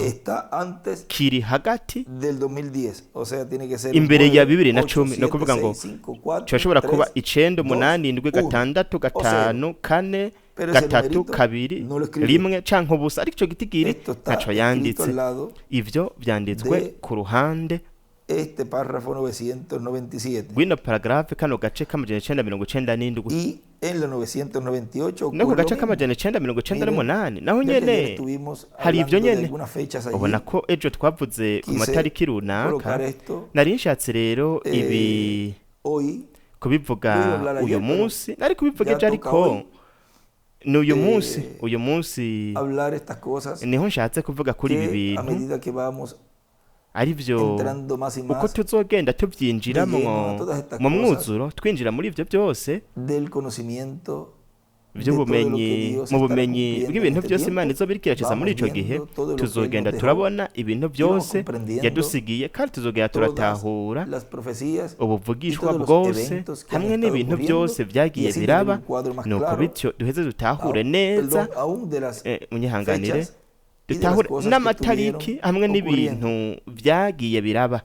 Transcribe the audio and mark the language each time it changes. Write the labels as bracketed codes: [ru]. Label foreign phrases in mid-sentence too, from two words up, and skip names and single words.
[es] está antes [rn] kiri hagati [es] del 2010. O sea, tiene que ser [rn] imbere ya [es] 9, 8, [rn] 2010 ni [es] 7, [rn] ukuvuga ngo [es] 6, 5, 4, [rn] coshobora kuba [es] 3, [rn] icenda [es] 2, [rn] umunani indwi [es] 1. [rn] gatandatu gatanu kane [es] Pero ese [rn] gatatu [es] numerito [rn] kabiri [es] no lo escribió. [rn] rimwe canke ubusa ariko ico gitigiri [es] Esto está [rn] ntaco [es] escrito [rn] yanditse [es] al lado [rn] ivyo vyanditswe [es] de [rn] ku ruhande [es] este párrafo 997. [rn] rw'ino paragarafe kano gace k'amajana icenda mirongo icenda n'indwi [es] Y en la 998 [rn] no ku [es] ocurre [rn] gace [es] lo mismo. [rn] k'amajana icenda mirongo icenda [es] Miren, [rn] n'umunani naho [es] ya que ayer [rn] nyene [es] estuvimos [rn] hari ivyo [es] hablando de [rn] nyene [es] algunas fechas allí, [rn] ubona ko ejo twavuze ku [es] quise [rn] matariki [es] colocar [rn] runaka [es] esto [rn] nari nshatse rero ibi [es] hoy. [rn] kubivuga [es] Iba a hablar [rn] uyu [es] ayer, pero [rn] munsi nari kubivuga [es] ya [rn] ejo [es] toca [rn] ariko [es] hoy, [rn] ni uyu munsi [es] hablar estas cosas [rn] niho nshatse kuvuga kuri ibi [es] que a [rn] bintu [es] medida que vamos [rn] ari byo [es] entrando más y [rn] uko [es] más [rn] tuzogenda tubyinjiramo [es] de lleno a todas estas [rn] mu [es] cosas [rn] mwuzuro twinjira muri ibyo byose [es] del conocimiento [rn] by'ubumenyi mu bumenyi bw'ibintu byose Imana izo birikiraciza muri ico gihe tuzogenda turabona ibintu byose yadusigiye kandi tuzogenda turatahura ubuvugishwa bwose hamwe n'ibintu byose byagiye biraba nuko bityo duheze dutahure neza munyihanganire dutahure n'amatariki hamwe n'ibintu byagiye biraba.